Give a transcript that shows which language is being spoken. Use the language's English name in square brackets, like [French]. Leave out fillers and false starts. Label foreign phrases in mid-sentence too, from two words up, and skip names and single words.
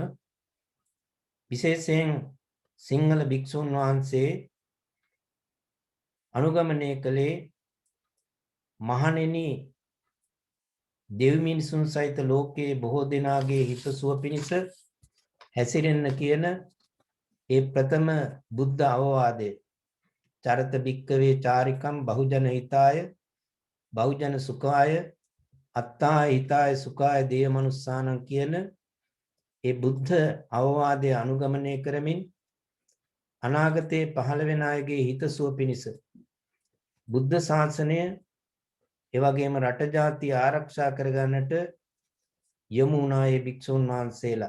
[Sinhala] විශේෂයෙන් සිංහල භික්ෂුන් වහන්සේ අනුගමනය කළේ මහණෙනි දෙවි මිනිසුන් සහිත ලෝකයේ බොහෝ දෙනාගේ හිතසුව පිණිස හැසිරෙන්න කියන ඒ ප්‍රථම බුද්ධ අවවාදය. [Pali] චරත භික්කවේ චාරිකම් බහුජන හිතාය බහුජන සුඛාය අත්තා හිතාය සුඛාය දේව මනුස්සානං [Sinhala] කියන ඒ බුද්ධ අවවාදය අනුගමනය කරමින් අනාගතයේ පහළ වෙන අයගේ හිතසුව පිණිස බුද්ධ ශාසනය එවැගේම රට ජාතිය ආරක්ෂා කරගන්නට යොමු වුණා ඒ භික්ෂුන් වහන්සේලා.